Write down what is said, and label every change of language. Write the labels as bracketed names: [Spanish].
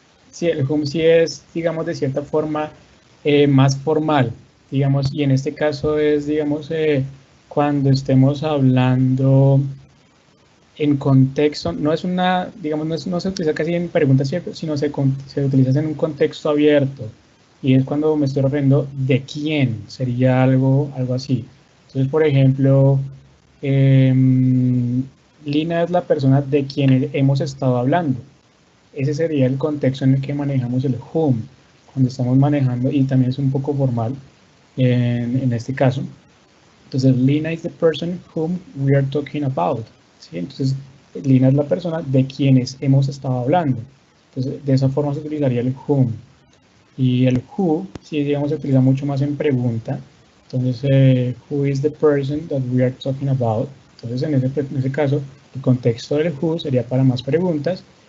[Spanish] Sí, el whom sí es, digamos, de cierta forma más formal, digamos, y en este caso es, digamos, cuando estemos hablando en contexto, no es una, digamos, no se utiliza casi en preguntas, sino se utiliza en un contexto abierto, y es cuando me estoy refiriendo de quién, sería algo así. Entonces, por ejemplo, Lina es la persona de quien hemos estado hablando. Ese sería el contexto en el que manejamos el whom, cuando estamos manejando, y también es un poco formal en este caso. [English] Entonces, Lina is the person whom we are talking about. [Spanish] ¿Sí? Entonces, Lina es la persona de quienes hemos estado hablando. Entonces, de esa forma se utilizaría el whom. Y el who, sí, digamos, se utiliza mucho más en pregunta. Entonces, [English] who is the person that we are talking about? [Spanish] Entonces, en ese caso, el contexto del who sería para más preguntas.